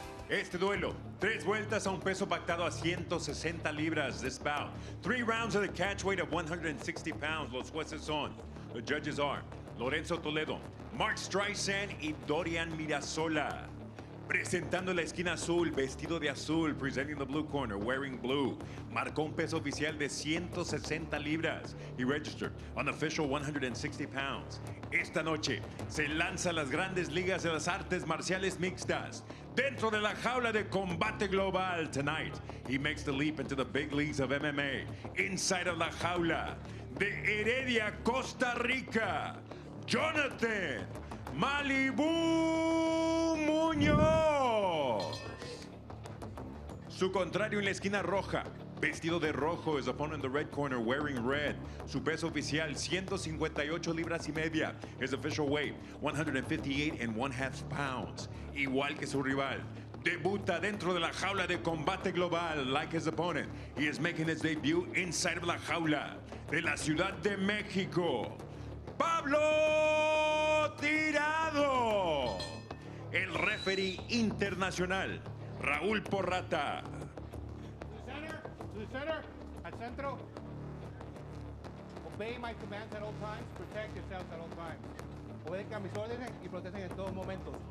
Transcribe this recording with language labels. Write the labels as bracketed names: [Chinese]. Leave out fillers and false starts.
[Spanish] Este duelo, 3 vueltas a un peso pactado a 160 libras [English] this bout. 3 rounds of the catch weight of 160 pounds. [Spanish] Los jueces son. [English] The judges are Lorenzo Toledo, Mark Streisand y Dorian Mirasola. [Spanish] Presentando la esquina azul, vestido de azul, [English] presenting the blue corner, wearing blue. [Spanish] Marcó un peso oficial de 160 libras. [English] He registered on the official 160 pounds. [Spanish] Esta noche se lanza a las grandes ligas de las artes marciales mixtas. Dentro de la jaula de Combate Global [English] tonight, he makes the leap into the big leagues of MMA. Inside of la jaula de Heredia, Costa Rica, Jonathan Malibu Munoz. [Spanish] Su contrario en la esquina roja, vestido de rojo, his opponent in the red corner wearing red. Su peso oficial 158 libras y media. [English] His official weight 158 and 1/2 pounds. [Spanish] Igual que su rival. Debuta dentro de la jaula de Combate Global [English] like his opponent. He is making his debut inside of la jaula de la Ciudad de México. [Spanish] Pablo Tirado. El referee internacional, Raúl Porrata. [English] To the center, [Spanish] al centro. [English] Obey my commands at all times, protect yourselves at all times. [Spanish] Obedezcan mis órdenes y protegen en todos momentos.